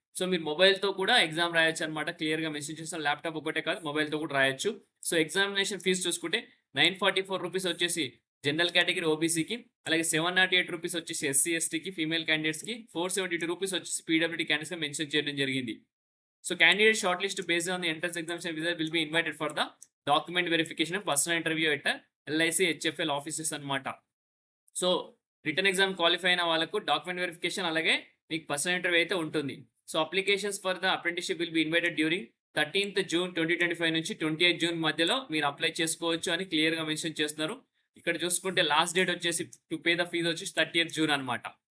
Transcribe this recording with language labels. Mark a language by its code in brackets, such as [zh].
[te] So, మీరు మొబైల్‌తో కూడా exam రాయొచ్చనమాట. క్లియర్‌గా మెన్షన్ చేసాను. ల్యాప్‌టాప్ ఒకటే కాదు మొబైల్‌తో కూడా రాయొచ్చు. సో, ఎగ్జామినేషన్ ఫీస్ చూసుకుంటే ₹944 వచ్చేసి జనరల్ కేటగిరీ ఓబీసీకి, అలాగే ₹708 వచ్చేసి ఎస్సీ, ఎస్టీకి, ఫీమేల్ క్యాండిడేట్స్‌కి, ₹472 వచ్చేసి పీడబ్ల్యూడీ క్యాండిడేట్స్‌కి మెన్షన్ చేయడం జరిగింది. [en] So candidate shortlist based on the entrance examination result will be invited for the document verification and personal interview at LIC HFL offices అన్నమాట. [te] సో, రిటన్ ఎగ్జామ్ క్వాలిఫై అయిన వాళ్ళకు document verification అలాగే మీకు personal interview అయితే ఉంటుంది. So, [en] applications for the apprenticeship will be invited during 13థ్ June [te] 2025 నుంచి 28 June మధ్యలో మీరు అప్లై చేసుకోవచ్చు అని క్లియర్‌గా మెన్షన్ చేస్తున్నారు. ఇక్కడ చూసుకుంటే లాస్ట్ డేట్ వచ్చేసి [en] to pay the fees [te] వచ్చేసి 30థ్ జూన్ అన్నమాట.